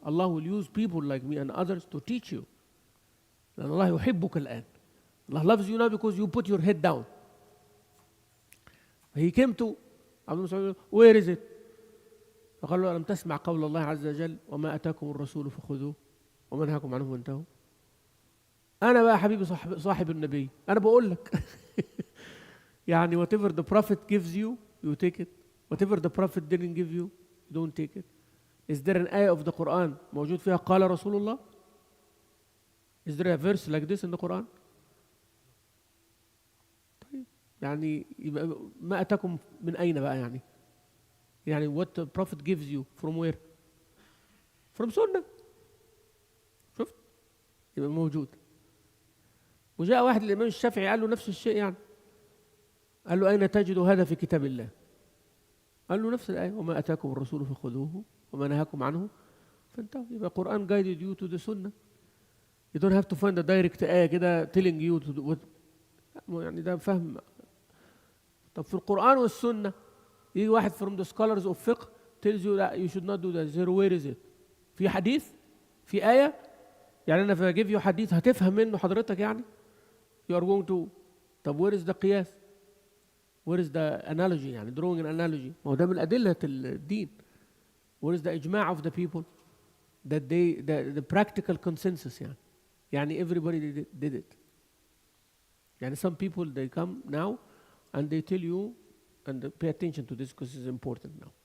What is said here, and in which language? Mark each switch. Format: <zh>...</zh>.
<en>Allah will use people like me and others to teach you. And Allah</en> <ar>يحبك الآن.</ar> <en>Allah loves you now because you put your head down. He came to Abdul Mas'ud, where is it?</en> <ar>فقال له ألم تسمع قول الله عز وجل وما أتاكم الرسول فخذوه وما نهاكم عنه فانتهوا. أنا بقى حبيبي صاحب النبي. أنا بقول لك يعني</ar> <en>whatever the prophet gives you, you take it. Whatever the prophet didn't give you, you don't take it. Is there an ayah of the Quran</en> <ar>موجود فيها قال رسول الله?</ar> <en>Is there a verse like this in the Quran?</en> <ar>طيب يعني ما أتاكم من أين بقى يعني؟ يعني</ar> <en>what the prophet gives you from where? From sunnah.</en> <ar>شفت؟ يبقى موجود. وجاء واحد الإمام الشافعي قال له نفس الشيء يعني. قال له أين تجد هذا في كتاب الله؟ قال له نفس الآية وما أتاكم الرسول فخذوه وما نهاكم عنه فانتهوا.</ar> <en>يبقى القرآن guided you to the sunnah. You don't have to find a direct آية كده telling you to do what.</en> <ar>يعني ده فهم. طب في القرآن والسنة يجي واحد</ar> <en>from the scholars of fiqh tells you that you should not do that. Where is it?</en> <ar>في حديث؟ في آية؟ يعني أنا</ar> <en>if I give you</en> <ar>حديث هتفهم منه حضرتك يعني؟</ar> <en>You are going to. طب where is the قياس؟ Where is the analogy يعني drawing an analogy؟</en> <ar>ما هو ده من أدلة الدين.</ar> <en>Where is the إجماع of the people that the practical consensus يعني. يعني everybody did it. يعني some people they come now and they tell you and pay attention to this because it's important now.</en>